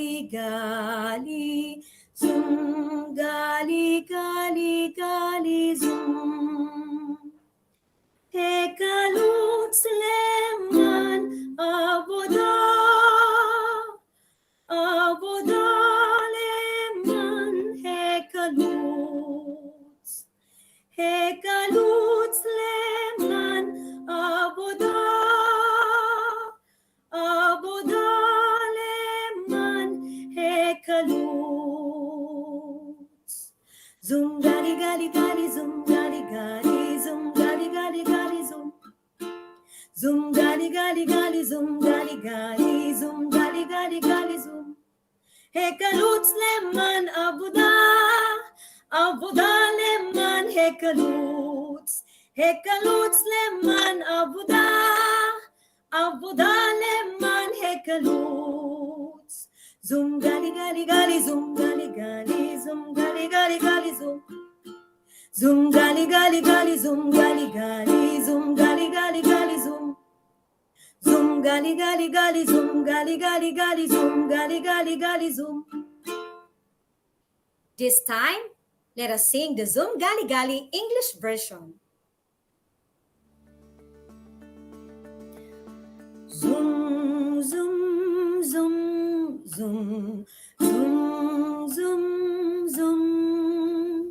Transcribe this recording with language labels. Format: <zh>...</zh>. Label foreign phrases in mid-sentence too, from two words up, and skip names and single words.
<he>גלי, זום, גלי, גלי, גלי, זום. החלוץ למען עבודה, עבודה למען החלוץ, החלוץ למען עבודה, עבודה למען החלוץ. זום גלי גלי גלי זום גלי גלי זום גלי גלי גלי זום. זום גלי גלי גלי זום גלי גלי זום גלי גלי גלי זום. החלוץ למען עבודה, עבודה למען החלוץ. החלוץ למען עבודה, עבודה למען החלוץ. זום גלי גלי גלי זום גלי גלי זום גלי גלי גלי זום. זום גלי גלי גלי זום גלי גלי זום גלי גלי גלי זום. זום גלי גלי גלי זום גלי גלי גלי זום גלי גלי גלי זום.</he> <en>This time, let us sing the Zoom Gali Gali English version.</en> <he>זום, זום, זום, זום, זום, זום, זום.</he>